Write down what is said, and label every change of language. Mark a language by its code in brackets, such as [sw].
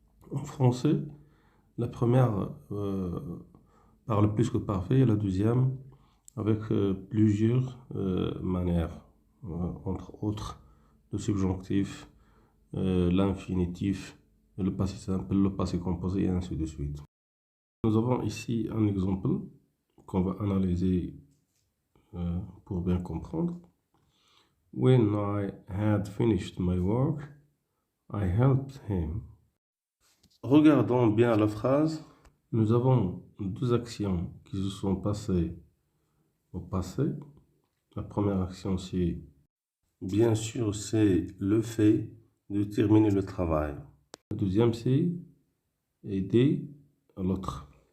[fr] En français, la première parle plus que parfait et la deuxième avec plusieurs manières, entre autres le subjonctif, l'infinitif, le passé simple, le passé composé et ainsi de suite. Nous avons ici un exemple qu'on va analyser pour bien comprendre. [en] When I had finished my work, I helped him. [fr] Regardons bien la phrase. Nous avons deux actions qui se sont passées au passé. La première action, c'est bien sûr, c'est le fait de terminer le travail. La deuxième, c'est aider l'autre.